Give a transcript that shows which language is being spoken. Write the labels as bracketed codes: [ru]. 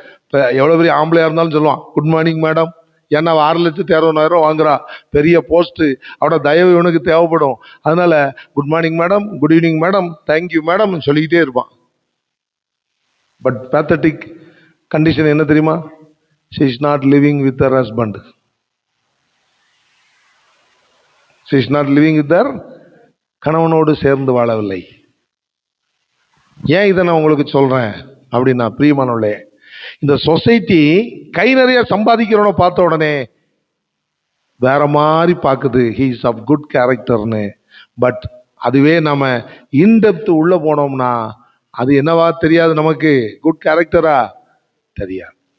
[ta] இப்போ எவ்வளோ பெரிய ஆம்பளையா இருந்தாலும் சொல்லுவான் குட் மார்னிங் மேடம். ஏன்னா 6,60,000 ரூபா வாங்குறா, பெரிய போஸ்ட், அவட தயவு இவனுக்கு தேவைப்படும். அதனால good morning madam, good evening madam, thank you madam சொல்லிக்கிட்டே இருப்பான். பட் பேத்தட்டிக் கண்டிஷன் என்ன தெரியுமா? [en] she is not living with her husband. she is not living with her [ta] கணவனோடு சேர்ந்து வாழவில்லை. ஏன் இதை நான் உங்களுக்கு சொல்றேன் அப்படின்னா, பிரியமானவர்களே, இந்த சொசைட்டி கை நிறைய சம்பாதிக்கிறவனை பார்த்த உடனே வேற மாதிரி பார்க்குது, [en] he is of good character [ta] ன்னு. பட் அதுவே நம்ம இன்டெப்த் உள்ள போனோம்னா அது என்னவா தெரியாது நமக்கு, குட் கேரக்டரா தெரியாது.